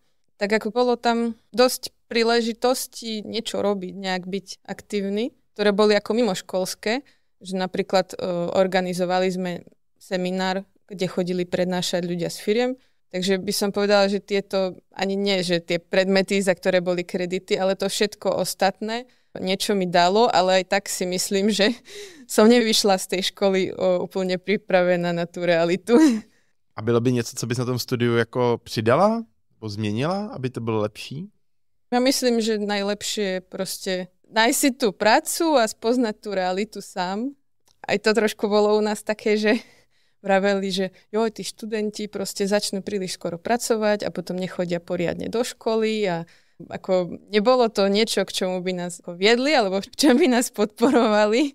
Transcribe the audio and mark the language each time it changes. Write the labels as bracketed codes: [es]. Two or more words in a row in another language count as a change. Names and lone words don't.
[sk] Tak ako bolo tam dosť príležitostí niečo robiť, nejak byť aktívny, ktoré boli ako mimoškolské, že napríklad organizovali sme seminár, kde chodili prednášať ľudia z firiem. Takže by som povedala, že tieto, ani nie, že tie predmety, za ktoré boli kredity, ale to všetko ostatné, niečo mi dalo, ale aj tak si myslím, že som nevyšla z tej školy úplne pripravená na tú realitu. [cs] A bylo by něco, co bys na tom studiu jako přidala? Nebo změnila, aby to bylo lepší? [sk] Ja myslím, že najlepšie je proste nájsť si tú prácu a spoznať tú realitu sám. Aj to trošku bolo u nás také, že vraveli, že tí študenti proste začnú príliš skoro pracovať a potom nechodia poriadne do školy a ako nebolo to niečo, k čomu by nás viedli alebo k čomu by nás podporovali.